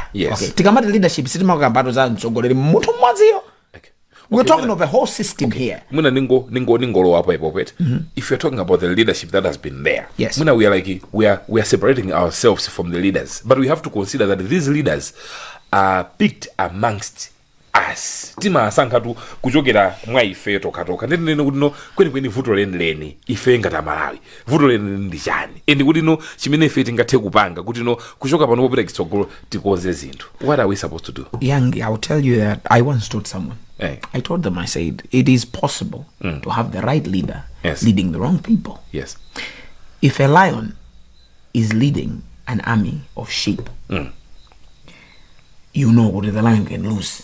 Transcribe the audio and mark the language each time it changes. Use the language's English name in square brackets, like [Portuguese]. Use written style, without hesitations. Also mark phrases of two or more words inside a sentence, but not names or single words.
[English] Tikamati leadership, we're talking of a whole system here. If you're talking about the leadership that has been there, we are separating ourselves from the leaders. But we have to consider that these leaders are picked amongst us. [Nyanja] Tima sankatu kuchokera mwa ife toka ndene kuti kweni vuto leni ife ngata Malawi vuto leni ndi chani ende kuti chimene ife tingathe kupanga kuti kuchoka pano popita kitsogolo tikonze zinthu. [English] What are we supposed to do? Young, I will tell you that I once told someone, I told them, I said, it is possible to have the right leader leading the wrong people. Yes. If a lion is leading an army of sheep, you know what the lion can lose.